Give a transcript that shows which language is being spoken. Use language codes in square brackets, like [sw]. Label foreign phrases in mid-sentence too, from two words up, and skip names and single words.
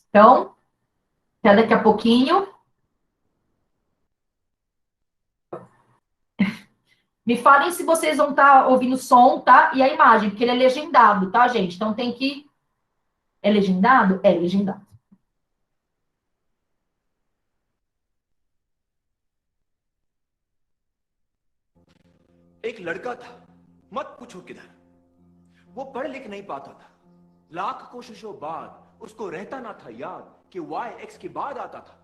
[pt] Então, até daqui a pouquinho. Me falem se vocês vão estar ouvindo o som, tá? E a imagem, porque ele é legendado, tá, gente? Então tem que... É legendado? É legendado. [hi] एक लड़का था, मत पूछो किधर। वो पढ़ लिख नहीं पाता था। लाख कोशिशों बाद उसको रहता ना था याद कि y x के बाद आता था।